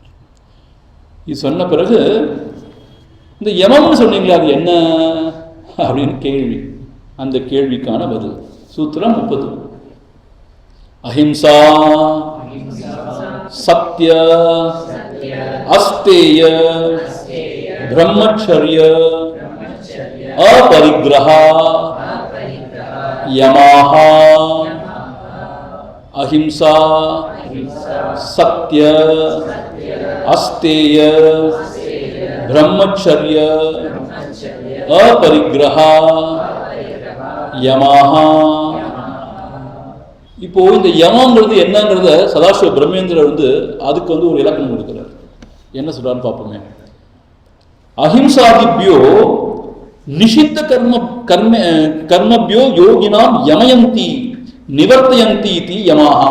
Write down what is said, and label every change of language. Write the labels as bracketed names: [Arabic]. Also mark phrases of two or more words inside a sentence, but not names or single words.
[Tamil] இது சொன்ன பிறகு இந்த யமம்னு சொன்னீங்களே அது என்ன அப்படின்னு கேள்வி. அந்த கேள்விக்கான பதில் சூத்திரம் 30. [Sanskrit] अहिंसा, सत्य, अस्तेय, ब्रह्मचर्य, अपरिग्रहा यमाः अहिंसा सत्य अस्तेय ब्रह्मचर्य अपरिग्रहा यमाः. [Tamil] இப்போ இந்த யமங்கிறது என்னங்கிறத சதாசிவ பிரம்மேந்திரர் அதுக்கு ஒரு இலக்கணம் கொடுக்கிறார். என்ன சொல்றான்னு பார்ப்போமே. [Sanskrit] अहिंसादिभ्यो निषिद्ध कर्मभ्यो योगिनां यमयन्ति निवर्तयन्ति ति यमाः.